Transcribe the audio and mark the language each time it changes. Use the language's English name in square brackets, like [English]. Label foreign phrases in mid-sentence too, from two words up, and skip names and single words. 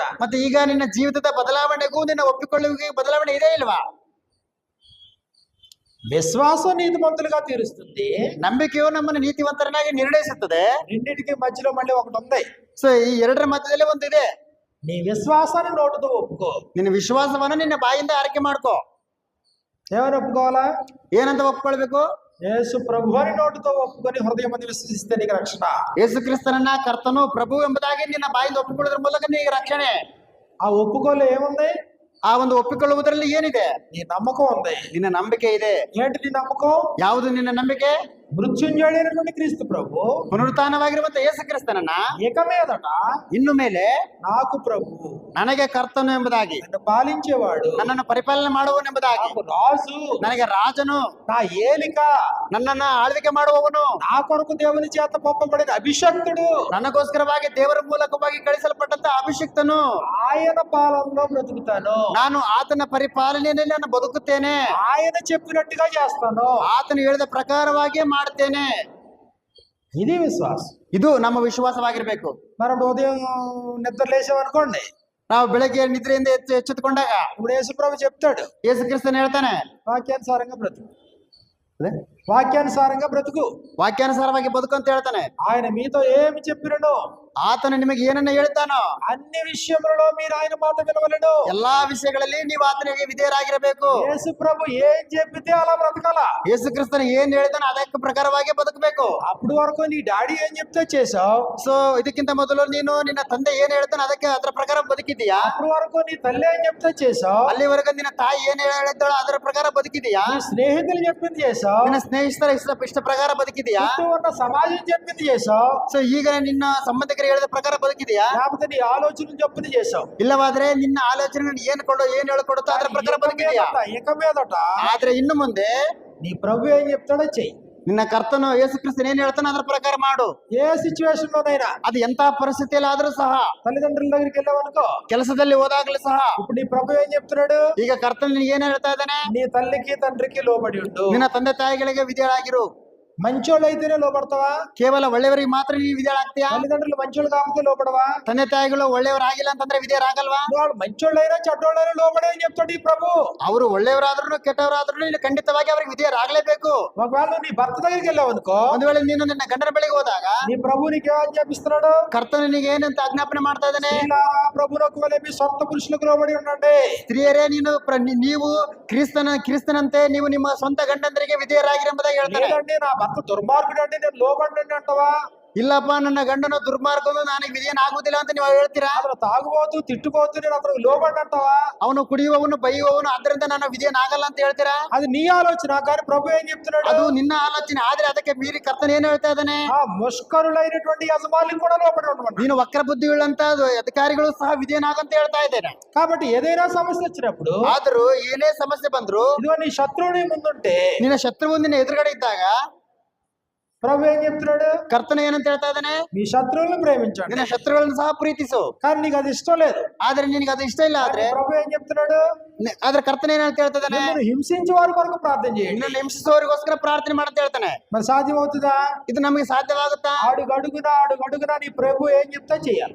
[Kannada] ಮತ್ತೆ ಈಗ ನಿನ್ನ ಜೀವಿತದ ಬದಲಾವಣೆಗೂ ನಿನ್ನ ಒಪ್ಪಿಕೊಳ್ಳುವಿಕೆ ಬದಲಾವಣೆ ಇದೆ ಇಲ್ವಾ? [Telugu] విశ్వాసం నీతిమంతులుగా తీరుస్తుంది, [Kannada] ನಂಬಿಕೆಯು ನಮ್ಮನ್ನು ನೀತಿವಂತರನ್ನಾಗಿ ನಿರ್ಣಯಿಸುತ್ತದೆ. [Telugu] రెండింటికి మధ్యలో మళ్ళీ ఒకటి ఉంది. [Kannada] ಸೊ ಈ ಎರಡರ ಮಧ್ಯದಲ್ಲಿ ಒಂದಿದೆ. [Telugu] నీ విశ్వాసాన్ని నోటుతో ఒప్పుకో. [Kannada] ನಿನ್ನ ವಿಶ್ವಾಸವನ್ನ ನಿನ್ನ ಬಾಯಿಂದ ಆರೈಕೆ ಮಾಡ್ಕೋ. [Telugu] ఏమని ఒప్పుకోవాలా? [Kannada] ಏನಂತ ಒಪ್ಕೊಳ್ಬೇಕು? [Telugu] యేసు ప్రభు అని నోటితో ఒప్పుకొని హృదయం మంది విశ్వసిస్తే నీకు రక్షణ. [Kannada] ಯೇಸು ಕ್ರಿಸ್ತನನ್ನ ಕರ್ತನು ಪ್ರಭು ಎಂಬುದಾಗಿ ನಿನ್ನ ಬಾಯಿಂದ ಒಪ್ಪಿಕೊಳ್ಳೋದ್ರ ಮೂಲಕ ನಿನಗೆ ರಕ್ಷಣೆ. [Telugu] ఆ ఒప్పుకోలే ఏముంది? [Kannada] ಆ ಒಂದು ಒಪ್ಪಿಕೊಳ್ಳುವುದರಲ್ಲಿ ಏನಿದೆ? [Telugu] నీ నమ్మకం ఉంది. [Kannada] ನಿನ್ನ ನಂಬಿಕೆ ಇದೆ. [Telugu] ఏంటి నీ నమ్మకం? [Kannada] ಯಾವುದು ನಿನ್ನ ನಂಬಿಕೆ? [Telugu] మృత్యుంజయుడైనటువంటి క్రీస్తు ప్రభు [Kannada] ಪುನರುತ್ಥಾನವಾಗಿರುವಂತ ಯೇಸು ಕ್ರಿಸ್ತನನ್ನ [Telugu] ఇక మీదట [Kannada] ಇನ್ನು ಮೇಲೆ [Telugu] నాకు ప్రభు, [Kannada] ನನಗೆ ಕರ್ತನು ಎಂಬುದಾಗಿ, [Telugu] నన్ను పాలించేవాడు, [Kannada] ನನ್ನನ್ನು ಪರಿಪಾಲನೆ ಮಾಡುವನೆಂಬುದಾಗಿ, [Telugu] నాకు రాజు, [Kannada] ನನಗೆ ರಾಜನು, [Telugu] నా ఏలిక, [Kannada] ನನ್ನನ್ನ ಆಳ್ವಿಕೆ ಮಾಡುವವನು, [Telugu] నా కొరకు దేవుని చేత పంపబడిన అభిషక్తుడు, [Kannada] ನನಗೋಸ್ಕರವಾಗಿ ದೇವರ ಮೂಲಕವಾಗಿ ಕಳಿಸಲ್ಪಟ್ಟಂತ ಅಭಿಷಿಕ್ತನು, [Telugu] ఆయన పాలనలో బ్రతుకుతాను, [Kannada] ನಾನು ಆತನ ಪರಿಪಾಲನೆಯಲ್ಲಿ ನಾನು ಬದುಕುತ್ತೇನೆ, [Telugu] ఆయన చెప్పినట్టుగా చేస్తాను. [Kannada] ಆತನು ಹೇಳಿದ ಪ್ರಕಾರವಾಗಿ ಮಾಡ್ತೇನೆ. [Telugu] ఇది విశ్వాసం. [Kannada] ಇದು ನಮ್ಮ ವಿಶ್ವಾಸವಾಗಿರ್ಬೇಕು. [Telugu] మనం ఉదయం నిద్ర లేసామనుకోండి, [Kannada] ನಾವು ಬೆಳಗ್ಗೆ ನಿದ್ರೆಯಿಂದ ಎಚ್ಚೆತ್ತುಕೊಂಡಾಗ [Telugu] ఇప్పుడు యేసుప్రభు చెప్తాడు, [Kannada] ಯೇಸು ಕ್ರಿಸ್ತನ್ ಹೇಳ್ತಾನೆ, [Telugu] వాక్యానుసారంగా బ్రతుకు, వాక్యానుసారంగా బ్రతుకు, [Kannada] ವಾಕ್ಯಾನುಸಾರವಾಗಿ ಬದುಕು ಅಂತ ಹೇಳ್ತಾನೆ. [Telugu] ఆయన మీతో ఏమి చెప్పినను [Kannada] ಆತನು ನಿಮಗೆ ಏನನ್ನ ಹೇಳ್ತಾನೋ [Telugu] అన్ని విషయములలో మీరు ఆయన మాట వినవలెను. [Kannada] ಎಲ್ಲಾ ವಿಷಯಗಳಲ್ಲಿ ನೀವು ಆತನಿಗೆ ವಿಧೇಯರಾಗಿರಬೇಕು. [Telugu] యేసు ప్రభు ఏం చెప్పితే అలా బ్రతకాల. [Kannada] ಯೇಸು ಕ್ರಿಸ್ತನ ಏನ್ ಹೇಳ್ತಾನೋ ಅದಕ್ಕೆ ಪ್ರಕಾರವಾಗಿ ಬದುಕಬೇಕು. [Telugu] అప్పుడు వరకు నీ డాడీ ఏం చెప్తే చేసావు, [Kannada] ಸೊ ಇದಕ್ಕಿಂತ ಮೊದಲು ನೀನು ನಿನ್ನ ತಂದೆ ಏನ್ ಹೇಳ್ತಾನೋ ಅದಕ್ಕೆ ಅದರ ಪ್ರಕಾರ ಬದುಕಿದೀಯಾ? [Telugu] అప్పుడు వరకు నీ తల్లి ఏం చెప్తే చేసావు, [Kannada] ಅಲ್ಲಿವರೆಗೂ ನಿನ್ನ ತಾಯಿ ಏನ್ ಹೇಳ್ತಾಳೋ ಅದರ ಪ್ರಕಾರ ಬದುಕಿದೀಯಾ? [Telugu] నీ స్నేహితులు చెప్పింది చేసావు, [Kannada] ನಿನ್ನ ಸ್ನೇಹಿತರ ಇಷ್ಟ ಪ್ರಕಾರ ಬದುಕಿದೀಯಾ? [Telugu] చుట్టూ ఉన్న సమాజం చెప్పింది చేసావు, [Kannada] ಸೊ ಈಗ ನಿನ್ನ ಸಂಬಂಧಿಕರು ಹೇಳಿದ ಪ್ರಕಾರ ಬದುಕಿದೀಯಾ? [Telugu] లేకపోతే నీ ఆలోచనలు చెప్పింది చేసావు. [Kannada] ಇಲ್ಲವಾದ್ರೆ ನಿನ್ನ ಆಲೋಚನೆ ಏನ್ ಹೇಳ್ಕೊಡುತ್ತೋ ಅದರ ಪ್ರಕಾರ ಬದುಕಿದೀಯಾ? [Telugu] ఇక మీదట [Kannada] ಆದ್ರೆ ಇನ್ನು ಮುಂದೆ [Telugu] నీ ప్రభు ఏం చెప్తాడో చెయ్యి. [Kannada] ನಿನ್ನ ಕರ್ತನು ಯೇಸು ಕ್ರಿಸ್ತನ್ ಏನ್ ಹೇಳ್ತಾನೋ ಅದರ ಪ್ರಕಾರ ಮಾಡು. [Telugu] ఏ సిచ్యువేషన్ లోనైనా, [Kannada] ಅದು ಎಂತ ಪರಿಸ್ಥಿತಿಯಲ್ಲಿ ಆದ್ರೂ ಸಹ, [Telugu] తల్లిదండ్రుల దగ్గరికి వెళ్ళావనుకో, [Kannada] ಕೆಲಸದಲ್ಲಿ ಹೋದಾಗ್ಲೂ ಸಹ, [Telugu] ఇప్పుడు నీ ప్రభు ఏం చెప్తున్నాడు, [Kannada] ಈಗ ಕರ್ತನ್ ನಿನಗೆ ಏನ್ ಹೇಳ್ತಾ ಇದ್ದಾನೆ? [Telugu] నీ తల్లికి తండ్రికి లోబడి ఉండు. [Kannada] ನಿನ್ನ ತಂದೆ ತಾಯಿಗಳಿಗೆ ವಿಧೇಯರಾಗಿರು. [Telugu] మంచోళ్ళు అయితేనే లోపడతావా? [Kannada] ಕೇವಲ ಒಳ್ಳೆಯವರಿಗೆ ಮಾತ್ರ ನೀವು ವಿಧೇಯರಾಗ್ತೀಯಾ? [Telugu] తల్లిదండ్రులు మంచోళ్ళు కాకపోతే లోపడవా? [Kannada] ತಂದೆ ತಾಯಿಗಳು ಒಳ್ಳೆಯವರಾಗಿಲ್ಲ ಅಂತಂದ್ರೆ ವಿಧೇಯರಾಗಲ್ವಾ? [Telugu] వాళ్ళు మంచోళ్ళైనా చెడ్డోళ్ళైనా లోబడే అని చెప్తాడు ఈ ప్రభు. [Kannada] ಅವರು ಒಳ್ಳೆಯವರಾದ್ರೂ ಕೆಟ್ಟವರಾದ್ರೂ ನೀನು ಖಂಡಿತವಾಗಿ ಅವರಿಗೆ ವಿಧೇಯರಾಗಲೇಬೇಕು. [Telugu] ఒకవేళ నీ భర్త దగ్గరికి వెళ్ళావు అనుకో, [Kannada] ಒಂದು ವೇಳೆ ನೀನು ನಿನ್ನ ಗಂಡನ ಬಳಿಗೆ ಹೋದಾಗ [Telugu] నీ ప్రభు నీకు ఏమని చెప్పిస్తున్నాడు, [Kannada] ಕರ್ತನು ನಿನಗೆ ಏನಂತ ಆಜ್ಞಾಪನೆ ಮಾಡ್ತಾ ಇದ್ದಾನೆ? [Telugu] స్త్రీలారా ప్రభువునకు వలె మీ సొంత పురుషులకు లోబడి ఉండండి. [Kannada] ಸ್ತ್ರೀಯರೇ ನೀವು ಕ್ರಿಸ್ತನಂತೆ ನೀವು ನಿಮ್ಮ ಸ್ವಂತ ಗಂಡಂದರಿಗೆ ವಿಧೇಯರಾಗಿರಿ ಎಂಬುದಾಗಿ ಹೇಳ್ತಾನೆ. [Telugu] లేదండి నా భర్త దుర్మార్గుడు అండి నేను లోబడండి అంటావా? [Kannada] ಇಲ್ಲಪ್ಪ ನನ್ನ ಗಂಡನು ದುರ್ಮಾರ್ಗನು ನನಗೆ ವಿಧೇಯನಾಗುವುದಿಲ್ಲ ಅಂತ ನೀವು ಹೇಳ್ತೀರಾ? [Telugu] అతను తాగుబోతు తిట్టుబోతు నేను అతను లోబడి అంటావా? [Kannada] ಅವನು ಕುಡಿಯುವವನು ಬೈಯುವವನು ಅದರಿಂದ ನಾನು ವಿಧೇಯನಾಗಲ್ಲ ಅಂತ ಹೇಳ್ತೀರಾ? [Telugu] అది నీ ఆలోచన, కానీ ప్రభు ఏం చెప్తున్నాడు, [Kannada] ಅದು ನಿನ್ನ ಆಲೋಚನೆ. ಆದ್ರೆ ಅದಕ್ಕೆ ಮೀರಿ ಕರ್ತನ ಏನ್ ಹೇಳ್ತಾ ಇದ್ದಾನೆ? [Telugu] ఆ ముష్కరులైనటువంటి యజమానులకు కూడా లోబడి ఉండమన్నాడు. [Kannada] ನೀನು ವಕ್ರ ಬುದ್ಧಿಯುಳ್ಳಂತ ಅಧಿಕಾರಿಗಳು ಸಹ ವಿಧೇಯನಾಗಂತ ಹೇಳ್ತಾ ಇದ್ದೇನೆ. [Telugu] కాబట్టి ఏదైనా సమస్య వచ్చినప్పుడు, [Kannada] ಆದ್ರೂ ಏನೇ ಸಮಸ್ಯೆ ಬಂದ್ರು, [Telugu] ఇదిగో నీ శత్రువుని ముందుంటే [Kannada] ನಿನ್ನ ಶತ್ರುವು ನಿನ್ನ ಎದುರುಗಡೆ ಇದ್ದಾಗ [Telugu] ప్రభు ఏం చెప్తున్నాడు, [Kannada] ಕರ್ತನ ಏನಂತ ಹೇಳ್ತಾ ಇದ್ದಾನೆ? [Telugu] మీ శత్రువులను ప్రేమించండి. [Kannada] ನಿನ್ನ ಶತ್ರುಗಳನ್ನು ಸಹ ಪ್ರೀತಿಸು. [Telugu] కానీ నీకు అది ఇష్టం లేదు, [Kannada] ಆದ್ರೆ ನಿನಗೆ ಅದು ಇಷ್ಟ ಇಲ್ಲ ಆದ್ರೆ [Telugu] ప్రభు ఏం చెప్తున్నాడు, [Kannada] ಆದ್ರೆ ಕರ್ತನ ಏನಂತ ಹೇಳ್ತಾ ಇದ್ದಾನೆ? [Telugu] మిమ్మల్ని హింసించే వారి కొరకు ప్రార్థన చేయండి. [Kannada] ನಿನ್ನನ್ನು ಹಿಂಸಿಸುವವರಿಗೋಸ್ಕರ ಪ್ರಾರ್ಥನೆ ಮಾಡಂತ ಹೇಳ್ತಾನೆ. [Telugu] మరి సాధ్యమవుతుందా? [Kannada] ಇದು ನಮಗೆ ಸಾಧ್ಯವಾಗುತ್ತಾ? [Telugu] అడుగడుగునా నీ ప్రభు ఏం చెప్తా చేయాలి.